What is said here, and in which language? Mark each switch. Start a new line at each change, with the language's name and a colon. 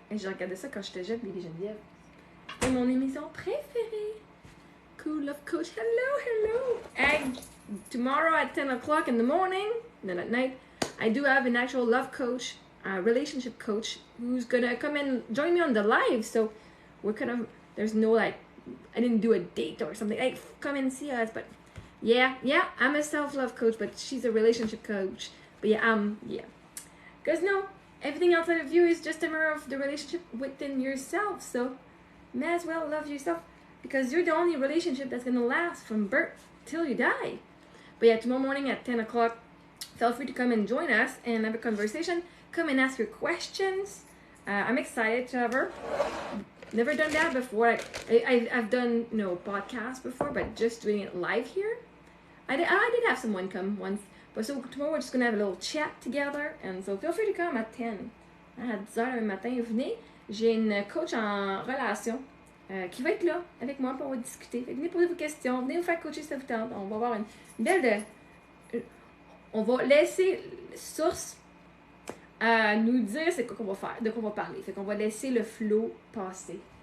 French: Hey, j'ai regardé ça quand j'étais jeune, Bibi Geneviève. C'est mon émission préférée.
English: Cool Love Coach. Hello, hello. And tomorrow at 10 o'clock in the morning, then at night, I do have an actual love coach, relationship coach, who's gonna come and join me on the live. So we're kind of, there's no like, I didn't do a date or something. Like, come and see us. But yeah, I'm a self-love coach, but she's a relationship coach. But yeah. Because no, everything outside of you is just a mirror of the relationship within yourself. So may as well love yourself because you're the only relationship that's going to last from birth till you die. But yeah, tomorrow morning at 10 o'clock, feel free to come and join us and have a conversation. Come and ask your questions. I'm excited to have her. Never done that before. I've done, podcasts before, but just doing it live here. I did have someone come once. But so tomorrow we're just going to have a little chat together. And so feel free to come at 10.
French: À 10h le matin, venez. J'ai une coach en relation qui va être là avec moi pour discuter. Fait que venez poser vos questions. Venez vous faire coacher si ça vous tente. On va avoir une belle... on va laisser source à nous dire c'est quoi qu'on va faire, de quoi on va parler. Fait qu'on va laisser le flow passer.